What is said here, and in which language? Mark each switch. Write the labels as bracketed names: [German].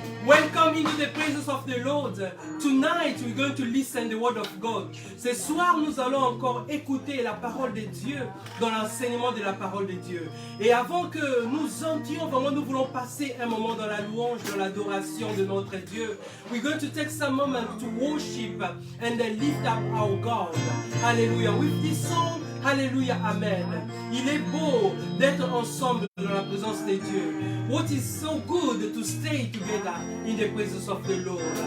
[English] Welcome into the presence of the Lord. Tonight we're going to listen the word of God. [French] Ce soir nous allons encore écouter la parole de Dieu dans l'enseignement de la parole de Dieu. Et avant que nous entrions, vraiment nous voulons passer un moment dans la louange, dans l'adoration de notre Dieu. [English] We're going to take some moment to worship and then lift up our God. Hallelujah. With this song, Alléluia, Amen. [French] Il est beau d'être ensemble dans la présence de Dieu. [English] What is so good to stay together in the presence of the Lord.